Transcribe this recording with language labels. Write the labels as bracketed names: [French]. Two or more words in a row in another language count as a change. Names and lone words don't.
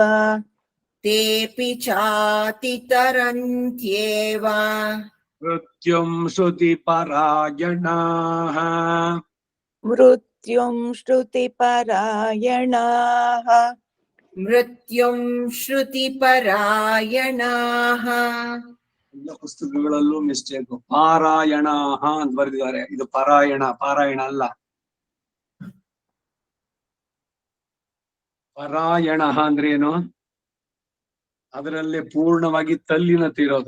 [Sanskrit] ತೇಪಿ ಚಾತಿತರಂತ್ಯೇವ ಮೃತ್ಯುಂ ಶ್ರುತಿ ಪರಾಯಣಾಃ. ಮೃತ್ಯುಂ ಶ್ರುತಿಪರಾಯಣಾಃ ಮೃತ್ಯುಂ ಶ್ರುತಿಪರಾಯಣಾಃ. [Kannada] ಎಲ್ಲ ಪುಸ್ತಕಗಳಲ್ಲೂ ಮಿಸ್ಟೇಕ್, ಪಾರಾಯಣ ಅಂತ ಬರೆದಿದ್ದಾರೆ. ಇದು ಪಾರಾಯಣ, ಪಾರಾಯಣ ಅಲ್ಲ. ಪರಾಯಣ ಅಂದ್ರೆ ಏನು? ಅದರಲ್ಲೇ ಪೂರ್ಣವಾಗಿ ತಲ್ಲಿನತೆ ಇರೋದು.